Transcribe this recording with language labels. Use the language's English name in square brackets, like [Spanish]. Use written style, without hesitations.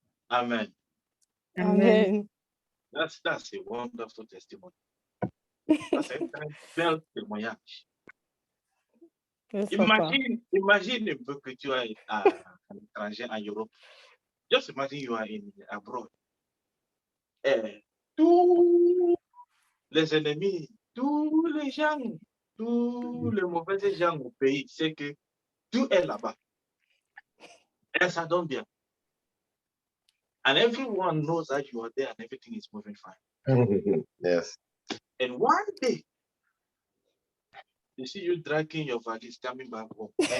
[English] Amen. Amen. That's a wonderful testimony. That's [French] un bel témoignage. [English] Yes, papa. [French] Imagine un peu que tu es à l'étranger en Europe. [English] Just imagine you are abroad. [French] Et tous les ennemis, tous les gens, tous les mauvais gens au pays, c'est que tout est là-bas. Et ça donne bien. [English] And everyone knows that you are there and everything is moving fine. Yes. And one day, you see you dragging your valise coming back home.